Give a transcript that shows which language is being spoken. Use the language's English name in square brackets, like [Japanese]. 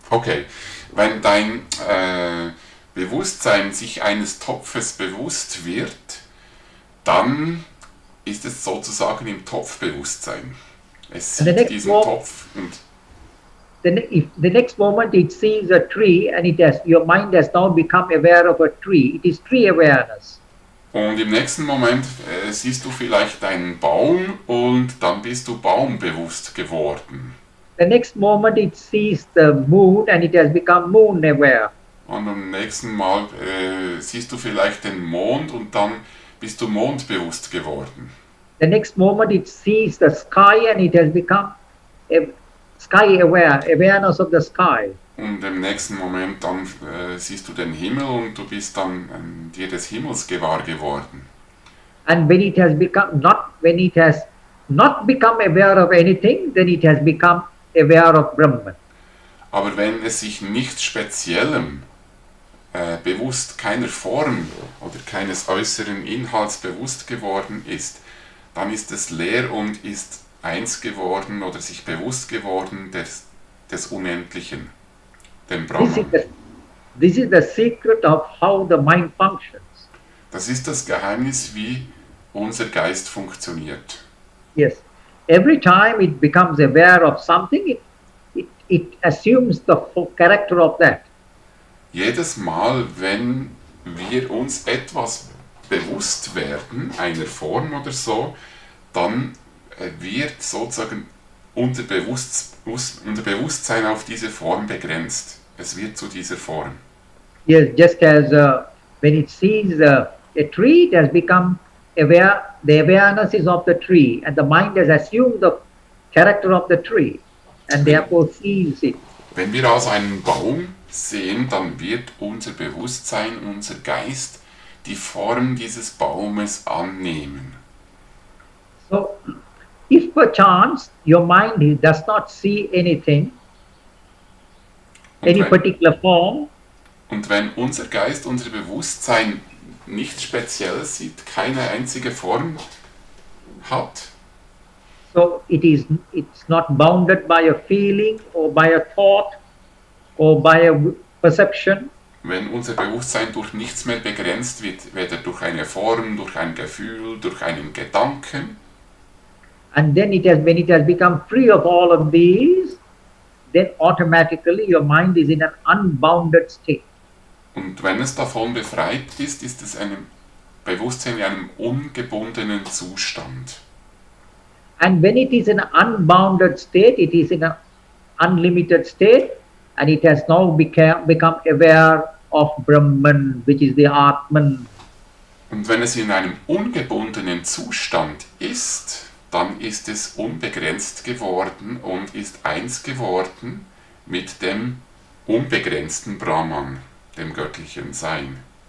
[German] Okay, wenn dein Bewusstsein sich eines Topfes bewusst wird, dann ist es sozusagen im Topfbewusstsein. Es sieht diesen Topf und [English] if the next moment it sees a tree and your mind has now become aware of a tree. It is tree awareness. [German] Und im nächsten Moment siehst du vielleicht einen Baum und dann bist du baumbewusst geworden. [English] The next moment it sees the moon and it has become moon aware. [German] Und am nächsten Mal siehst du vielleicht den Mond und dann bist du mondbewusst geworden. [English] The next moment it sees the sky and it has become sky aware, awareness of the sky. [German] Und im nächsten Moment dann siehst du den Himmel und du bist dann dir des Himmels gewahr geworden. [English] And when it has not become aware of anything, then it has become aware of Brahman. [German] Aber wenn es sich nicht Speziellem bewusst, keiner Form oder keines äußeren Inhalts bewusst geworden ist, dann ist es leer und ist eins geworden oder sich bewusst geworden des Unendlichen, dem Brahman. [English] This is the secret of how the mind functions. [German] Das ist das Geheimnis, wie unser Geist funktioniert. [English] Yes. Every time it becomes aware of something, it assumes the character of that. [German] Jedes Mal, wenn wir uns etwas bewusst werden, einer Form oder so, dann wird sozusagen unser Bewusstsein auf diese Form begrenzt. Es wird zu dieser Form. [English] Yes, just as when it sees a tree, it has become aware, the awareness is of the tree, and the mind has assumed the character of the tree, and therefore sees it. [German] Wenn wir also einen Baum sehen, dann wird unser Bewusstsein, unser Geist die Form dieses Baumes annehmen. [English] So, if perchance your mind does not see anything, any particular form, [German] und wenn unser Geist, unser Bewusstsein nichts Spezielles sieht, keine einzige Form hat, [English] so it's not bounded by a feeling or by a thought or by a perception. [German] Wenn unser Bewusstsein durch nichts mehr begrenzt wird, weder durch eine Form, durch ein Gefühl, durch einen Gedanken, [English] and then when it has become free of all of these, then automatically your mind is in an unbounded state. [German] und wenn es davon befreit ist, ist es ein Bewusstsein in einem ungebundenen Zustand. [English] And when it is in an unbounded state, it is in an unlimited state, and it has now become aware of Brahman, which is the Atman. [German] Und wenn es in einem ungebundenen Zustand ist, dann ist es unbegrenzt geworden und ist eins geworden mit dem unbegrenzten Brahman, dem göttlichen Sein.